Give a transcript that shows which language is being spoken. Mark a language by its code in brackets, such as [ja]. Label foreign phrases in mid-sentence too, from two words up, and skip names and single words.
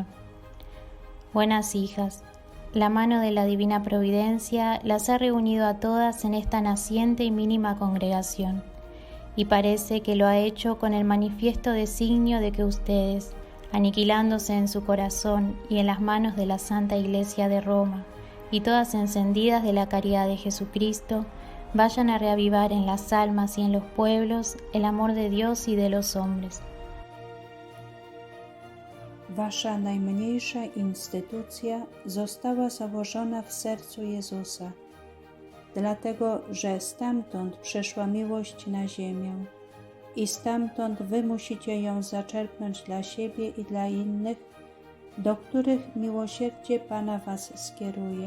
[es] Buenas hijas, la mano de la Divina Providencia las ha reunido a todas en esta naciente y mínima congregación, y parece que lo ha hecho con el manifiesto designio de que ustedes, aniquilándose en su corazón y en las manos de la Santa Iglesia de Roma, y todas encendidas de la caridad de Jesucristo, vayan a reavivar en las almas y en los pueblos el amor de Dios y de los hombres. [pl] Wasza najmniejsza instytucja została założona w sercu Jezusa, dlatego że stamtąd przyszła miłość na ziemię i stamtąd wy musicie ją zaczerpnąć dla siebie i dla innych, do których miłosierdzie Pana was skieruje.